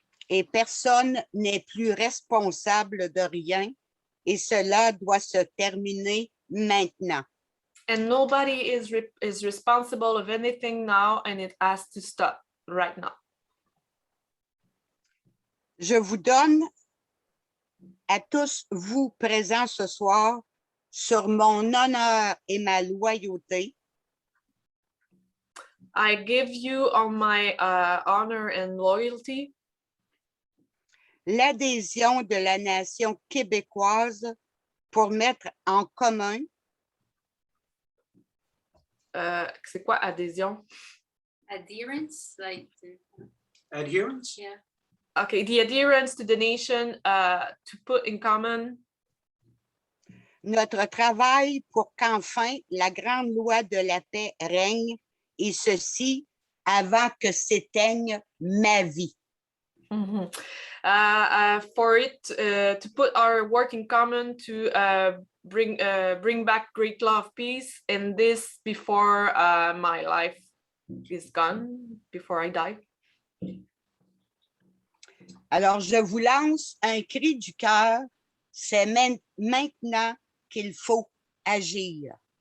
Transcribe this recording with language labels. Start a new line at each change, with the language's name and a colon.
French: Et personne n'est plus responsable de rien, et cela doit se terminer maintenant.
English: And nobody is responsible of anything now, and it has to stop right now.
French: Je vous donne à tous vous présents ce soir sur mon honneur et ma loyauté.
English: I give you on my honor and loyalty.
French: L'adhésion de la nation québécoise pour mettre en commun. C'est quoi adhésion?
English: Adherence, like. Adherence? Yeah. Okay, the adherence to the nation, to put in common.
French: Notre travail pour qu'enfin la grande loi de la paix règne, et ceci avant que s'éteigne ma vie. Mm-hmm.
English: For it to put our work in common to bring back great law of peace, and this before my life is gone, before I die.
French: Alors, je vous lance un cri du cœur, c'est maintenant qu'il faut agir.